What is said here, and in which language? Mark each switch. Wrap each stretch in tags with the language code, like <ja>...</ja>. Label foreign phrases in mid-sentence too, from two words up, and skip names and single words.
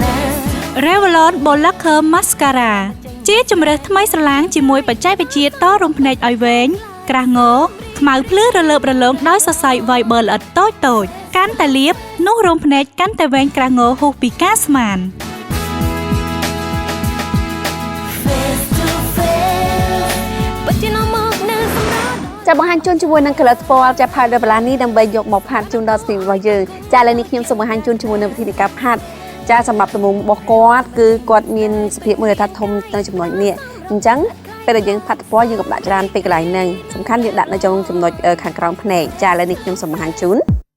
<km>Revlon Bold Lacquer Mascara ជាជម្រើសថ្មីស្រឡាងជាមួយបច្ចេកវិទ្យាតរោមភ្នែកឲ្យវែងក្រាស់ងខ្មៅភ្លឺរលើបរលោងដោយសរសៃ Fiber ល្អិតតូចៗកាន់តែលាបនោះរោមភ្នែកកាន់តែវែងក្រាស់ងហួសពីការស្មាន</km> <en>Face to face</en> <km>ពិតជានាំមកនៅសម្រាប់ ចាបង្ហាញជូនជាមួយនឹង color ពណ៌ចាផាតដបឡានេះដើម្បីយកមកផាត់ជូនដល់ស្ទីមរបស់យើងចាឥឡូវនេះខ្ញុំសូមបង្ហាញជូនជាមួយនឹងវិធីនៃការផាត់ចាសម្រាប់ដំណងរបស់គាត់គឺគាត់មានសភាពមួយថាធំនៅចំណុចនេះអញ្ចឹងពេលដែលយើងផាត់ពណ៌យើងក៏ដាក់ច្រើនពេកកន្លែងហ្នឹងសំខាន់យើងដាក់នៅtrongចំណុចខាងក្រោមភ្នែកចាឥឡូវនេះខ្ញុំសូមបង្ហាញជូន</km>